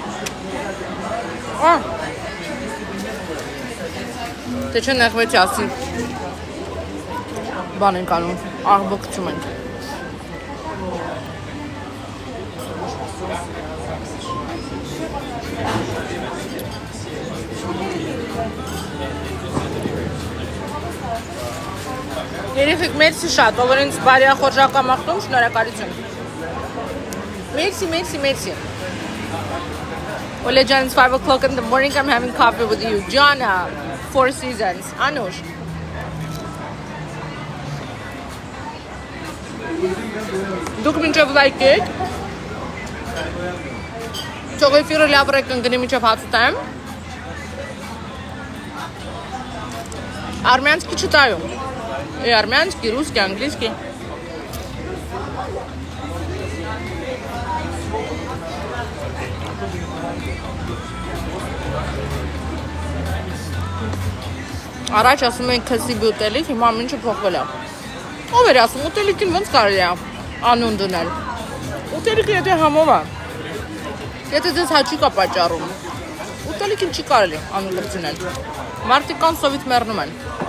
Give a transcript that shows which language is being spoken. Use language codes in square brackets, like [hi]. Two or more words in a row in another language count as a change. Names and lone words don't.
[hy] Թե չէ նեղվեցի ասի բան ենք անում, աղբը կծում ենք։ Երեխեք, մերսի շատ, ով որ ինձ բարյա խորժակ ամախտում, շնորհակալություն։ Merci. [en] Ole John, it's 5 o'clock in the morning, I'm having coffee with you. Jana, Four Seasons. [hy] Anush. Դուք մինչև լայք եք։ Թող էֆիրը լավ ռեկընկնի մինչև հաց ուտեմ։ [ru] Армянский читаю. И армянский, русский, английский. [hy] Առաջ ասում ենք քսիբի ուտելիք, հիմա ամինչը փոխվել է։ Ով էր ասում, ուտելիքին ոնց կարելի է անուն դնել։ Ուտելիքը եթե համով է, եթե ձեզ հաճի կա պատճառում, ուտելիքին չի կարելի անուն լրցնել։ Մարդիկ կան սովից մեռնում են։